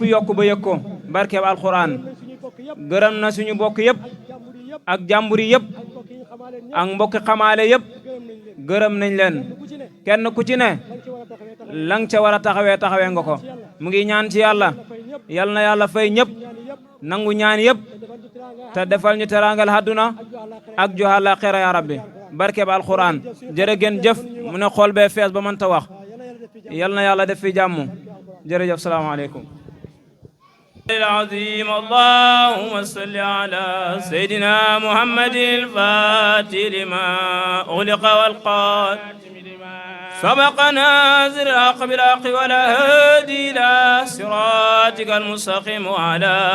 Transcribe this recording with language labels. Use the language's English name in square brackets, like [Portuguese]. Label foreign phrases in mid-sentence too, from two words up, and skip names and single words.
[Wolof] yokk ba yëg ko barke alquran gërëm na suñu bokk yëpp ak jàmbur yi yëpp ak mbokki xamaale yëpp gërëm nañ leen kenn ku ci ne lang ca war a taxawee nga ko mu ngi ñaan ci yàlla yal na yàlla fay ñëpp nangu ñaan yëpp te defal ñu teraangal àdduna ak ju àllaaxira [Arabic] يا ربي [Wolof] barke ba alquran jërë ngeen jëf mu ne xool bee fees ba mënta wax yal na yàlla def fi jàmm jërëjëf salaamaaleykum [Arabic] العظيم اللهم صل على سيدنا محمد الفاتح لما أغلق والقاتم لما سبق نازل الحق بالحق ولا هادي إلى صراطك المستقيم وعلى